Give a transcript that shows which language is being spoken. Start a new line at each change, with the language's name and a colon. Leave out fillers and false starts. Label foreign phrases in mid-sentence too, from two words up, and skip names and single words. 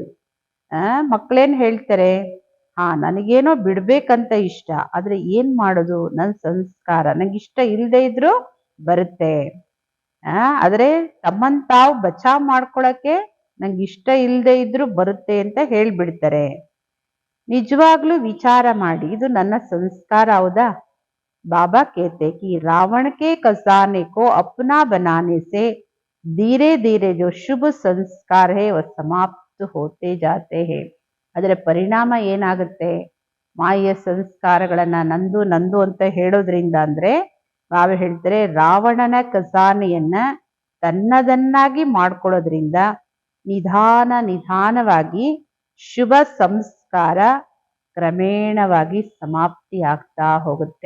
Kannada: ಮಕ್ಕಳೇನ್ ಹೇಳ್ತಾರೆ, ನನಗೇನೋ ಬಿಡ್ಬೇಕಂತ ಇಷ್ಟ, ಆದ್ರೆ ಏನ್ ಮಾಡೋದು, ನನ್ ಸಂಸ್ಕಾರ ನಂಗಿಷ್ಟ ಇಲ್ದೇ ಇದ್ರು ಬರುತ್ತೆ. ಆದ್ರೆ ತಮ್ಮನ್ ತಾವು ಬಚಾವ್ ಮಾಡ್ಕೊಳಕ್ಕೆ ನಂಗೆ ಇಷ್ಟ ಇಲ್ದೇ ಇದ್ರು ಬರುತ್ತೆ ಅಂತ ಹೇಳ್ಬಿಡ್ತಾರೆ. ನಿಜವಾಗ್ಲೂ ವಿಚಾರ ಮಾಡಿ, ಇದು ನನ್ನ ಸಂಸ್ಕಾರ ಹೌದಾ?
Hindi: ಬಾಬಾ कहते कि रावण के खजाने को अपना बनाने से धीरे धीरे जो शुभ संस्कार है वह समाप्त होते जाते हैं.
Kannada: ಅದರ ಪರಿಣಾಮ ಏನಾಗುತ್ತೆ? ಮಾಯೆಯ ಸಂಸ್ಕಾರಗಳನ್ನ ನಂದು ನಂದು ಅಂತ ಹೇಳೋದ್ರಿಂದ ಅಂದ್ರೆ ಬಾಬಾ ಹೇಳ್ತಾರೆ, ರಾವಣನ ಖಜಾನೆಯನ್ನ ತನ್ನದನ್ನಾಗಿ ಮಾಡ್ಕೊಳ್ಳೋದ್ರಿಂದ ನಿಧಾನವಾಗಿ ಶುಭ ಸಂಸ್ಕಾರ ಕ್ರಮೇಣವಾಗಿ ಸಮಾಪ್ತಿ ಆಗ್ತಾ ಹೋಗುತ್ತೆ.